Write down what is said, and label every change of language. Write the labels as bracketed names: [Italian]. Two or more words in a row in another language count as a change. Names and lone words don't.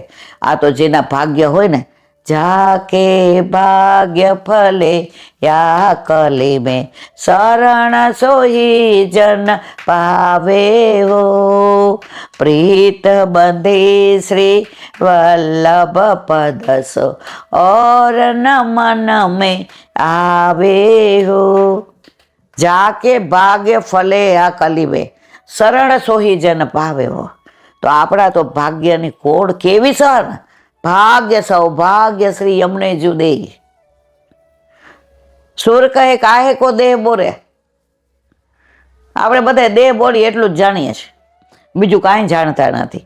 [Gujarati] આ તો જેના ભાગ્ય હોય ને, [Braj] जाके भाग्य फले या कली में शरण सोही जन पावे हो, प्रीत बंधी श्री वल्लभ पदसो और नमन में आवे हो. जाके भाग्य फले आ कलीबे शरण सोही जन पावे हो. [Gujarati] તો આપણા તો ભાગ્યની કોડ કેવી સર, ભાગ્ય સૌભાગ્ય શ્રી અમને જુદે. [Braj] सुर कहे काहे को देह बोरे. [Gujarati] આપણે બધા દેહ બોરી એટલું જ જાણીએ છીએ, બીજું કાંઈ જાણતા નથી.